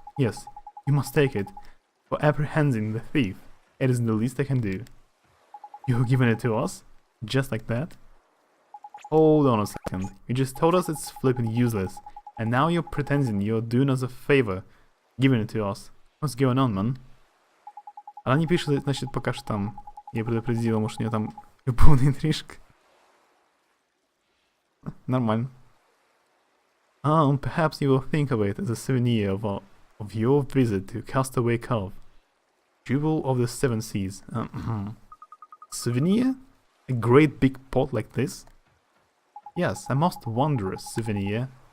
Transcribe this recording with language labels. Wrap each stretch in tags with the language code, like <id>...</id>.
<en>Yes, you must take it. For apprehending the thief, it is the least I can do. You've given it to us? Just like that? Hold on a second. You just told us it's flipping useless, and now you're pretending you're doing us a favor, giving it to us. What's going on, man?</en> <ru>Она не пишет, значит, пока что там. Я предупредила, может, у нее там любовная интрижка. Нормально.</ru> <en>Perhaps you will think of it as a souvenir of your visit to Castaway Cove, jewel of the seven seas. Souvenir? A great big pot like this? Yes, a most wondrous souvenir.</en>